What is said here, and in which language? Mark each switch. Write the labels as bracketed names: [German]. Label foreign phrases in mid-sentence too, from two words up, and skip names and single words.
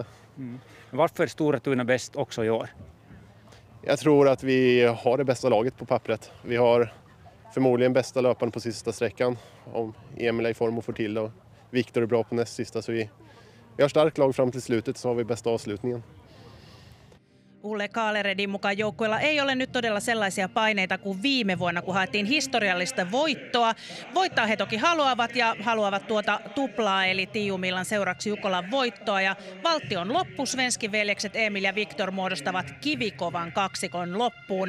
[Swedish] Varför är Stora Tuna bäst också i år? Jag tror att vi har det bästa laget på pappret. Vi har förmodligen bästa löparen på sista sträckan, om Emil är i form och får till det, och Viktor är bra på näst sista, så vi har starkt lag fram till slutet, så har vi bästa avslutningen. [Finnish] Ulle Kaaleredin mukaan joukkueella ei ole nyt todella sellaisia paineita kuin viime vuonna, kun haettiin historiallista voittoa. Voittaa he toki haluavat tuota tuplaa, eli Tiiumiilan seuraksi Jukolan voittoa. Ja valtion loppu, Svenskin veljekset Emil ja Viktor muodostavat kivikovan kaksikon loppuun.